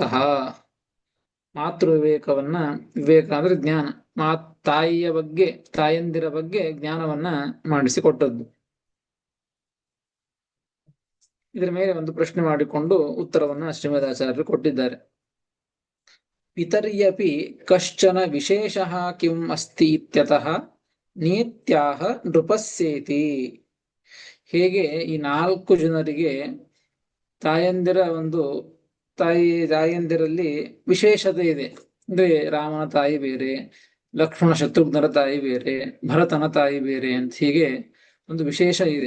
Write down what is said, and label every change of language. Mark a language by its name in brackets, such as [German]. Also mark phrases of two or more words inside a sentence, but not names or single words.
[Kannada] ಮಾತೃವಿವೇಕವನ್ನ, ವಿವೇಕ ಅಂದ್ರೆ ಜ್ಞಾನ, ತಾಯಿಯ ಬಗ್ಗೆ, ತಾಯಂದಿರ ಬಗ್ಗೆ ಜ್ಞಾನವನ್ನ ಮಾಡಿಸಿಕೊಟ್ಟದ್ದು. ಇದರ ಮೇಲೆ ಒಂದು ಪ್ರಶ್ನೆ ಮಾಡಿಕೊಂಡು ಉತ್ತರವನ್ನ ಶ್ರೀಮದಾಚಾರ್ಯರು ಕೊಟ್ಟಿದ್ದಾರೆ. [Sanskrit] ಪಿತರ್ಯಪಿ ಕಶ್ಚನ ವಿಶೇಷಃ ಕಿಂ ಅಸ್ತಿ ಇತ್ಯತಃ ನೇತ್ಯಾಹ ನೃಪಸ್ಯೇತಿ. [Kannada] ಹೇಗೆ ಈ 4 ಜನರಿಗೆ ತಾಯಂದಿರ ಒಂದು ತಾಯಂದಿರಲ್ಲಿ ವಿಶೇಷತೆ ಇದೆ ಅಂದ್ರೆ ರಾಮನ ತಾಯಿ ಬೇರೆ, ಲಕ್ಷ್ಮಣ ಶತ್ರುಘ್ನರ ತಾಯಿ ಬೇರೆ, ಭರತನ ತಾಯಿ ಬೇರೆ ಅಂತ ಹೀಗೆ ಒಂದು ವಿಶೇಷ ಇದೆ.